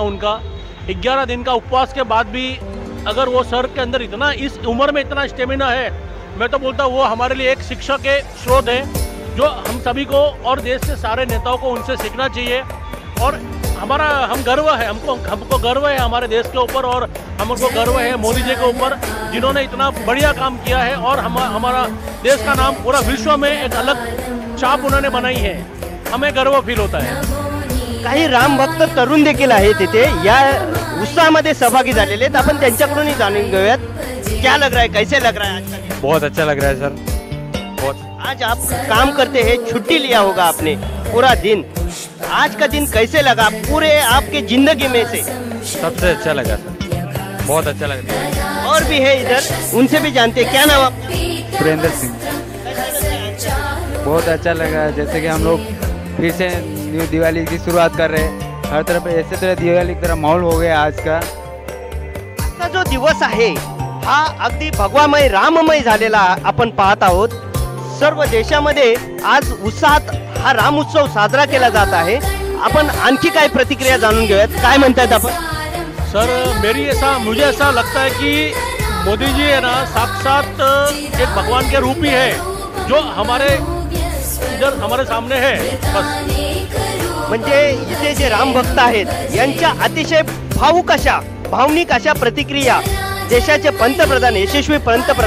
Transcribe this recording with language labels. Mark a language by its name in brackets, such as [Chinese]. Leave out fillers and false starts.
[Hindi] उनका 11 दिन का उपवास के बाद भी अगर वो सर के अंदर इतना, इस उम्र में इतना स्टेमिना है, मैं तो बोलता हूँ वो हमारे लिए एक शिक्षा के स्रोत है जो हम सभी को और देश के सारे नेताओं को उनसे सीखना चाहिए। और हम गर्व है, हमको गर्व है हमारे देश के ऊपर और हमको गर्व है मोदी जी के ऊपर, जिन्होंने इतना बढ़िया काम किया है और हमारा देश का नाम पूरा विश्व में एक अलग छाप उन्होंने बनाई है। हमें गर्व फील होता है। [Marathi] काही राम भक्त तरुण देखील आहेत तिथे, या उत्साहामध्ये सहभागी झालेले आहेत। आपण त्यांच्याकडूनही जाणून घेऊयात [Hindi] क्या लग रहा है, कैसे लग रहा है आज का? बहुत अच्छा लग रहा है सर, बहुत। आज आप काम करते हैं, छुट्टी लिया होगा आपने पूरा दिन, आज का दिन कैसे लगा पूरे आपके जिंदगी में से? सबसे अच्छा लगा सर, बहुत अच्छा लग रहा है। और भी है इधर, उनसे भी जानते हैं। क्या नाम आपका? सुरेंद्र सिंह। बहुत अच्छा लगा, जैसे कि हम लोग फिर से न्यू दिवाली की शुरुआत कर रहे हैं। हर तरफ ऐसे तरह दिवाली की तरह माहौल हो गया आज का। [Marathi] आजचा जो दिवस आहे हा अगदी भगवामय, राममय झालेला आपण पाहत आहोत। सर्व देशामध्ये आज उत्साहात हा राम उत्सव साजरा केला जात आहे। आपण आणखी काय प्रतिक्रिया जाणून घेऊयात, काय म्हणतात आपण? [Hindi] सर, मुझे ऐसा लगता है कि मोदी जी है ना साक्षात एक भगवान के रूप ही है जो हमारे सामने है बस। [Marathi] म्हणजे इथे जे राम भक्त आहेत यांच्या अतिशय भावनिक अशा प्रतिक्रिया देशाचे पंतप्रधान, यशस्वी पंतप्रधान यांच्याबद्दलही आपल्याला मिळत आहेत पाहायला।